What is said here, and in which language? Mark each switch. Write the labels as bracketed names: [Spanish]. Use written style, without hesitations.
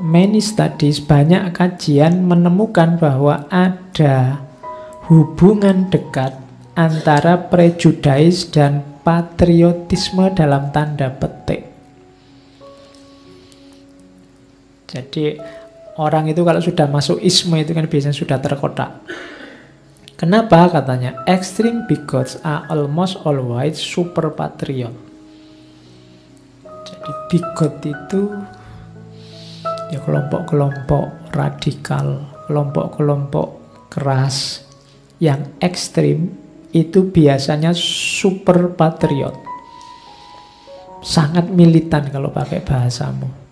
[English] Many studies, [Indonesian] banyak kajian menemukan bahwa ada hubungan dekat antara prejudice dan patriotisme dalam tanda petik. Jadi Orang itu kalau sudah masuk isme itu kan biasanya sudah terkotak. Kenapa? Katanya [English] extreme bigots are almost always super patriot. [Indonesian] Jadi bigot itu ya kelompok-kelompok radikal, kelompok-kelompok keras yang ekstrim itu biasanya super patriot, sangat militan kalau pakai bahasamu.